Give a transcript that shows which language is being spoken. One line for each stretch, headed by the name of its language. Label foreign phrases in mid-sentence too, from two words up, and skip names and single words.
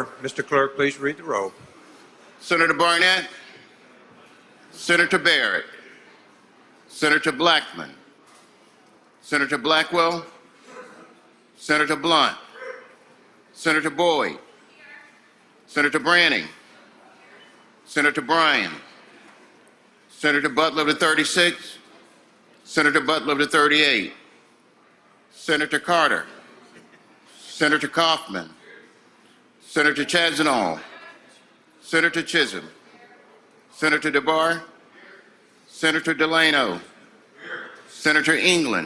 English: Mr. Clerk, please read the roll. Senator Barnett, Senator Barrett, Senator Blackman, Senator Blackwell, Senator Blunt, Senator Boyd, Senator Branning, Senator Bryan, Senator Butler of the 36, Senator Butler of the 38, Senator Carter, Senator Kaufman, Senator Chazanall, Senator Chisholm, Senator DeBar, Senator Delano, Senator England,